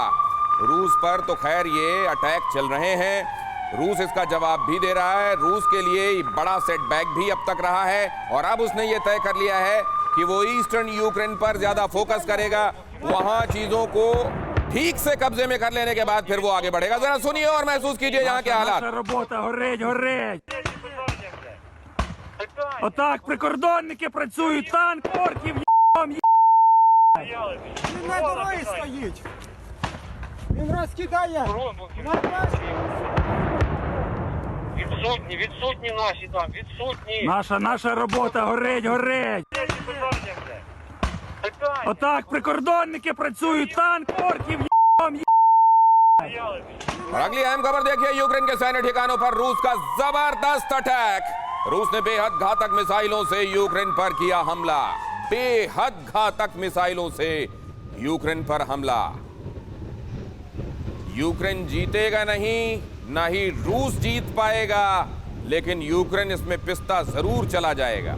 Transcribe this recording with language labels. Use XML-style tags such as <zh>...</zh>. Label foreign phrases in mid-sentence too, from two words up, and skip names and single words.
<hi>रूस पर तो खैर ये अटैक चल रहे हैं, रूस इसका जवाब भी दे रहा है। रूस के लिए बड़ा सेटबैक भी अब तक रहा है और अब उसने ये तय कर लिया है कि वो ईस्टर्न यूक्रेन पर ज्यादा फोकस करेगा। वहां चीजों को ठीक से कब्जे में कर लेने के बाद फिर वो आगे बढ़ेगा। जरा सुनिए और महसूस कीजिए यहाँ के हालात।</hi> <uk>Отак прикордонники працюють, танк, орків, Він на дорозі стоїть. Він розкидає. Відсутні наші там, відсутні. Наша робота горить. Отак прикордонники працюють, танк, орків,</uk> <hi>और अगली अहम खबर देखिए, यूक्रेन के सैन्य ठिकानों पर रूस का जबरदस्त अटैक। रूस ने बेहद घातक मिसाइलों से यूक्रेन पर किया हमला। बेहद घातक मिसाइलों से यूक्रेन पर हमला। यूक्रेन जीतेगा नहीं, ना ही रूस जीत पाएगा, लेकिन यूक्रेन इसमें पिसता जरूर चला जाएगा।</hi>